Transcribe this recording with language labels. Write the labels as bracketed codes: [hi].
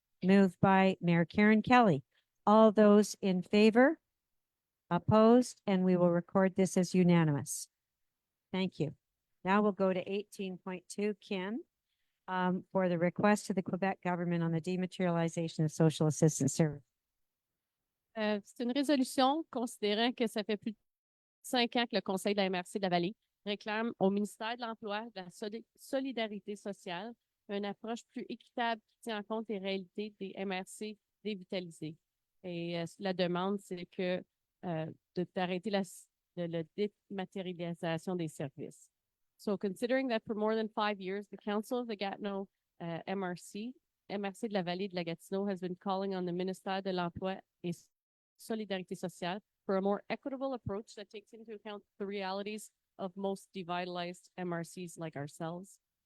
[en] Moved by Mayor Karen Kelly. All those in favor? Opposed? And we will record this as unanimous. Thank you. Now we'll go to 18.2, Kim, for the request to the Quebec government on the dematerialization of social assistance services. [fr] C'est une résolution considérant que ça fait plus de 5 ans que le conseil de la MRC de la Vallée réclame au ministère de l'Emploi, de la solidarité sociale, une approche plus équitable qui tient en compte les réalités des MRC dévitalisés. Et la demande, c'est que d'arrêter la dématérialisation des services. [en] So considering that for more than 5 years, the Council of the Gatineau MRC de la Vallée de la Gatineau has been calling on the Ministère de l'Emploi et Solidarité sociale for a more equitable approach that takes into account the realities of most devitalized MRCs like ourselves.